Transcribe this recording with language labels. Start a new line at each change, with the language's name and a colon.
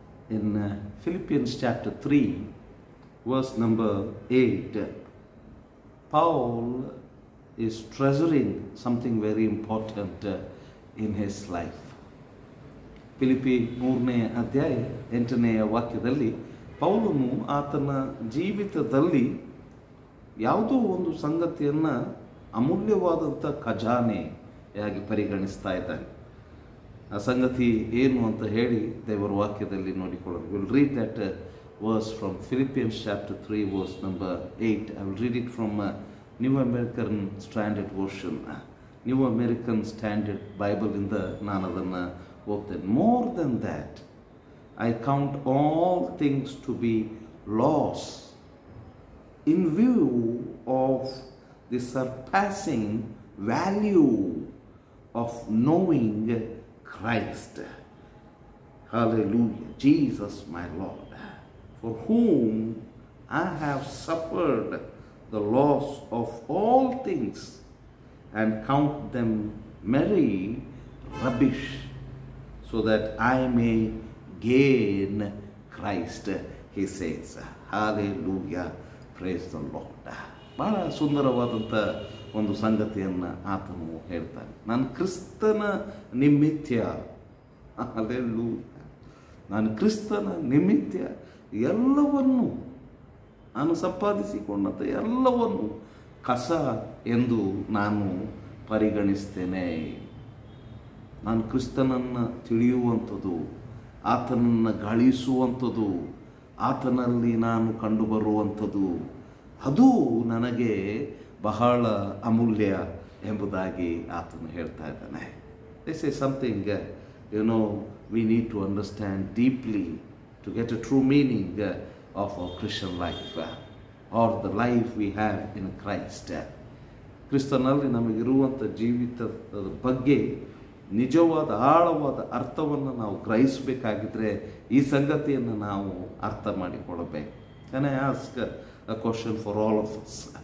English: In Philippians chapter 3, verse number 8, Paul is treasuring something very important in his life.
Kannada: Philippi 3ನೇ ಅಧ್ಯಾಯ 8ನೇ ವಾಕ್ಯದಲ್ಲಿ ಪೌಲನು ಆತನ ಜೀವಿತದಲ್ಲಿ ಯಾವುದೋ ಒಂದು ಸಂಗತಿಯನ್ನು ಅಮೂಲ್ಯವಾದಂಥ ಖಜಾನೆಯಾಗಿ ಪರಿಗಣಿಸ್ತಾ ಇದ್ದಾನೆ. ಆ ಸಂಗತಿ ಏನು ಅಂತ ಹೇಳಿ ದೇವರ ವಾಕ್ಯದಲ್ಲಿ ನೋಡಿಕೊಳ್ಳೋಣ.
English: Will read that verse from Philippians chapter 3 verse number 8. I will read it from New American Standard Version.
Kannada: New American Standard Bible ಇಂದ ನಾನು ಅದನ್ನು ಓದ್ತೇನೆ.
English: More than that, I count all things to be loss in view of the surpassing value of knowing Christ. Hallelujah. Jesus my Lord, for whom I have suffered the loss of all things and count them merry rubbish, so that I may gain Christ, he says. Hallelujah. Praise the Lord.
Kannada: ಬಹಳ ಸುಂದರವಾದಂಥ ಒಂದು ಸಂಗತಿಯನ್ನು ಆತನು ಹೇಳ್ತಾನೆ. ನಾನು ಕ್ರಿಸ್ತನ ನಿಮಿತ್ತ, hallelujah, ನಾನು ಕ್ರಿಸ್ತನ ನಿಮಿತ್ತ ಎಲ್ಲವನ್ನು, ನಾನು ಸಂಪಾದಿಸಿಕೊಂಡಂಥ ಎಲ್ಲವನ್ನು ಕಸ ಎಂದು ನಾನು ಪರಿಗಣಿಸ್ತೇನೆ. ನಾನು ಕ್ರಿಸ್ತನನ್ನು ತಿಳಿಯುವಂಥದ್ದು, ಆತನನ್ನು ಗಳಿಸುವಂಥದ್ದು, ಆತನಲ್ಲಿ ನಾನು ಕಂಡುಬರುವಂಥದ್ದು, ಅದು ನನಗೆ ಬಹಳ ಅಮೂಲ್ಯ ಎಂಬುದಾಗಿ ಆತನು ಹೇಳ್ತಾ ಇದ್ದಾನೆ.
English: This is something we need to understand deeply to get a true meaning of our Christian life or the life we have in Christ.
Kannada: ಕ್ರಿಸ್ತನಲ್ಲಿ ನಮಗಿರುವಂಥ ಜೀವಿತದ ಬಗ್ಗೆ ನಿಜವಾದ ಆಳವಾದ ಅರ್ಥವನ್ನು ನಾವು ಗ್ರಹಿಸಬೇಕಾಗಿದ್ದರೆ ಈ ಸಂಗತಿಯನ್ನು ನಾವು ಅರ್ಥ ಮಾಡಿಕೊಳ್ಳಬೇಕು.
English: Can I ask a question for all of us?